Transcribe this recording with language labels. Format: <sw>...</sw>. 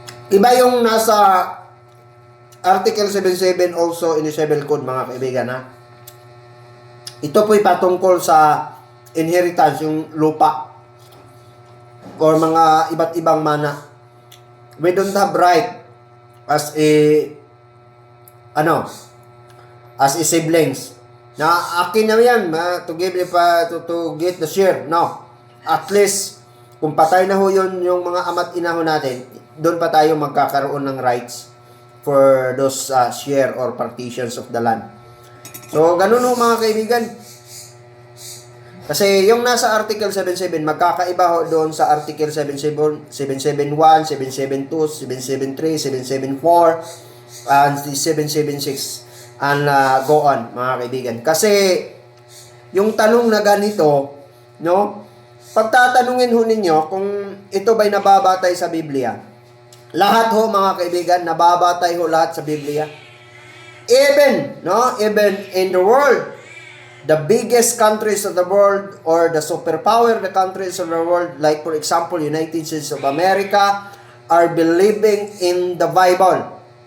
<tl>Iba yung nasa Article 77 also in the Civil Code, mga kaibigan, ha? Ito po'y patungkol sa inheritance, yung lupa or mga iba't ibang mana.</tl> <en>We don't have right as a siblings</en> <tl>na akin na yan</tl> <en>to give to get the share.</en> <tl>No. At least kung patay na ho yun yung mga ama't ina ho natin, doon pa tayo magkakaroon ng</tl> <en>rights for those share or partitions of the land.</en> <tl>So, ganun ho, mga kaibigan. Kasi yung nasa Article 77, magkakaiba ho doon sa Article 771, 772, 773, 774, and 776, and go on, mga kaibigan. Kasi, yung tanong na ganito, no, pagtatanungin ho ninyo kung ito ba'y nababatay sa Biblia. Lahat ho, mga kaibigan, nababatay ho lahat sa Biblia.</tl> <en>Even in the world, the biggest countries of the world or the superpower the countries of the world, like for example, United States of America, are believing in the Bible.</en>